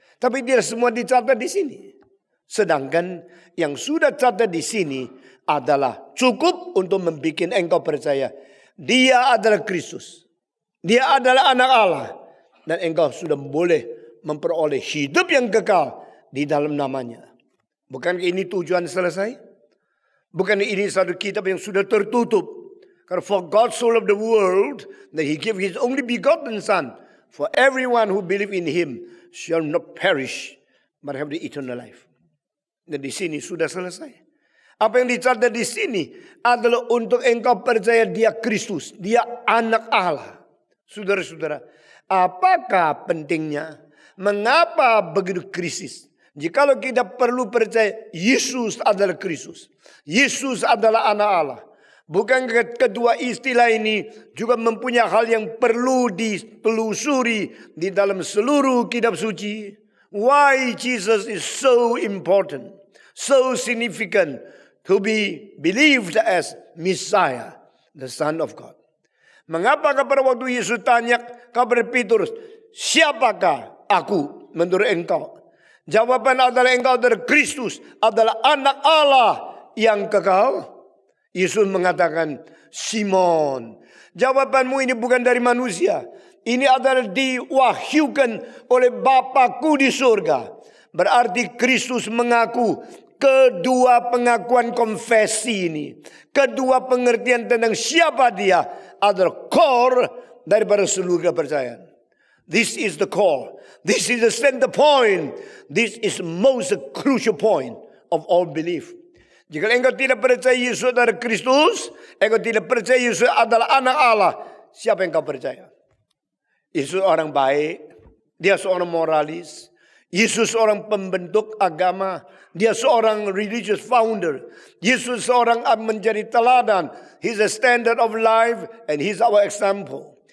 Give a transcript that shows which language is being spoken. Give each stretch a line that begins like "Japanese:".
Indonesian: Tapi tidak semua dicatat di sini. Sedangkan yang sudah catat di sini adalah cukup untuk membuat engkau percaya Dia adalah Kristus. Dia adalah Anak Allah. Dan engkau sudah boleh memperoleh hidup yang kekal di dalam namanya. Bukan ini tujuan selesai? Bukan ini satu kitab yang sudah tertutup?
English: Karena for God so loved the world that He gave His only begotten Son, for everyone who believe in Him shall not perish but have the eternal life.
Indonesian: Dan di sini sudah selesai. Apa yang dicatat di sini adalah untuk engkau percaya Dia Kristus, Dia Anak Allah. Saudara-saudara, apakah pentingnya? Mengapa begitu krisis? Jikalau kita perlu percaya Yesus adalah Kristus, Yesus adalah Anak Allah. Bukan kedua istilah ini juga mempunyai hal yang perlu ditelusuri di dalam seluruh kitab suci?
English: Why Jesus is so important, so significant to be believed as Messiah, the Son of God.
Indonesian: Mengapa pada waktu Yesus tanya kepada Petrus, "Siapakah aku menurut engkau?" Jawaban adalah engkau adalah Kristus, adalah Anak Allah yang kekal. Yesus mengatakan, "Simon, jawabanmu ini bukan dari manusia. Ini adalah diwahyukan oleh Bapakku di surga." Berarti Kristus mengaku kedua pengakuan konfesi ini, kedua pengertian tentang siapa Dia adalah core daripada seluruh kepercayaan.
English: This is the core. This is the center point. This is the most crucial point of all belief.
Indonesian: Jika engkau tidak percaya Yesus adalah Kristus, engkau tidak percaya Yesus adalah anak Allah, siapa yang kau percaya? Yesus orang baik, dia seorang moralis, Yesus seorang pembentuk agama, dia seorang
English: religious founder,
Indonesian: Yesus seorang menjadi teladan,
English: he's a standard of life and he's our example.